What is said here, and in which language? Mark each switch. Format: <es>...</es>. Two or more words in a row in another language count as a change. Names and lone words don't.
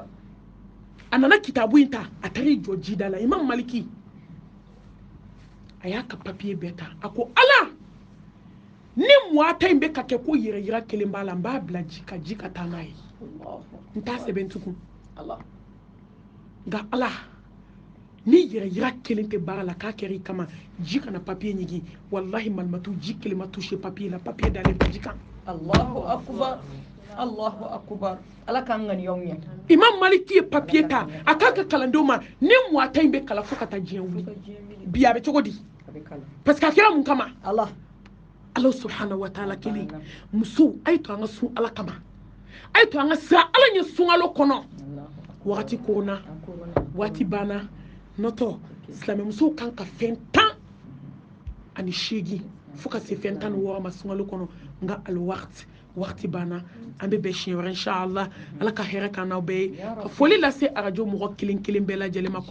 <bm>a nana kitabu in ta a taara i jɔ jida la imam maliki a y'a ka papier bɛɛ ta a ko ala ni mois ta in bɛ ka kɛ ko yɛrɛ yira kelen b'a la n b'a bila ji ka taa n'a ye n t'a sɛbɛn tugun nka ala ni yɛrɛ yira kelen tɛ baara la k'a kɛra i kama ji kana papier ɲigin wallahi malimatu ji kelen ma touché papier la papier dalen bɛ ji kan</bm> <ar>الله أكبر الله أكبر</ar> <bm>ala k'an ŋaniyaw ɲɛ imam maliki ye papier ta a k'a ka kalandenw ma ni mois ta in bɛ kalan fo ka taa diɲɛ wuli bi a bɛ cogo di</bm> <fr>parce que</fr> <bm>a kɛra mun kama</bm> <ar>الله سبحانه وتعالى</ar> <bm>kelen muso a ye to an ka sun ala kama a ye to an ka siran ala ɲɛ sunkalo kɔnɔ wagati korona waati banna nɔtɔ silamɛmusow kan ka fɛn 18 fo ka se fɛn 16 ma sunkalo kɔnɔ nka wagati banna an bɛ bɛn siɲɛ wɛrɛ inshallah ala ka hɛrɛ k'an n'aw bɛɛ ye ka foli lase arajo mɔgɔ kelen kelen bɛɛ lajɛlen ma</bm>